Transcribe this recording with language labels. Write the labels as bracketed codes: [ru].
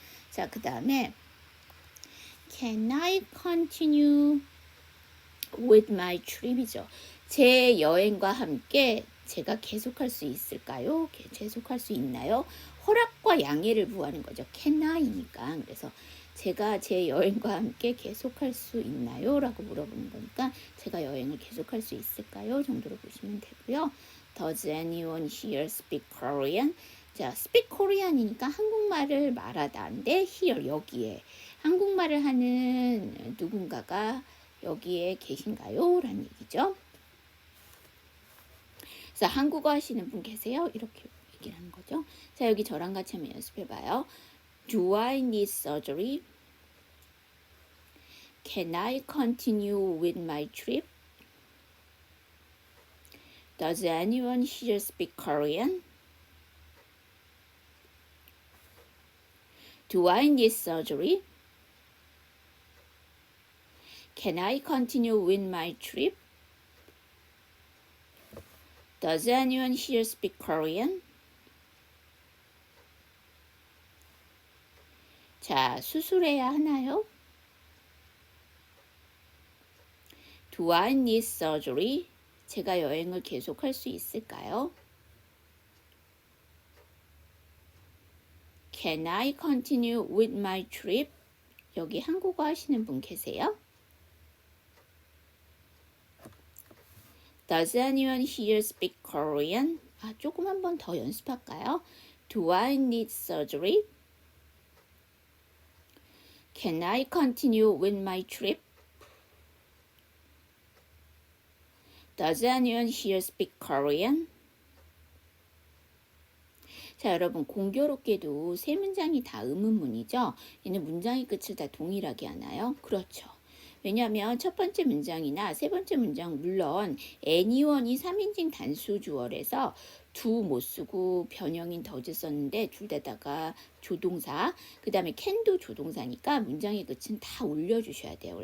[ko] 자, 그 다음에 [en] Can I continue with my trip이죠. [ko] 제 여행과 함께 제가 계속할 수 있을까요? 계속할 수 있나요? 허락과 양해를 구하는 거죠. [en] Can I니까. [ko] 그래서 제가 제 여행과 함께 계속할 수 있나요? 라고 물어보는 거니까 제가 여행을 계속할 수 있을까요? 정도로 보시면 되고요. [en] Does anyone here speak Korean? [ko] 자, [en] speak Korean [ko] 이니까 한국말을 말하다인데 here 여기에 한국말을 하는 누군가가 여기에 계신가요? 라는 얘기죠. 그래서 한국어 하시는 분 계세요? 이렇게 얘기를 하는 거죠. 자, 여기 저랑 같이 한번 연습해봐요. [en] Do I need surgery? Can I continue with my trip? Does anyone here speak Korean? Do I need surgery? Can I continue with my trip? Does anyone here speak Korean? [ko] 자, 수술해야 하나요? [en] Do I need surgery? [ko] 제가 여행을 계속할 수 있을까요? [en] Can I continue with my trip? [ko] 여기 한국어 하시는 분 계세요? [en] Does anyone here speak Korean? [ko] 조금 한 번 더 연습할까요? [en] Do I need surgery? Can I continue with my trip? Does anyone here speak Korean? [ko] 자, 여러분 공교롭게도 세 문장이 다 의문문이죠. 얘는 문장의 끝을 다 동일하게 하나요? 그렇죠. 왜냐하면 첫 번째 문장이나 세 번째 문장 물론 anyone이 3인칭 단수 주어에서 do 못 쓰고 변형인 does 썼는데 둘 다가 조동사, 그 다음에 can도 조동사니까 문장의 끝은 다 올려주셔야 돼요.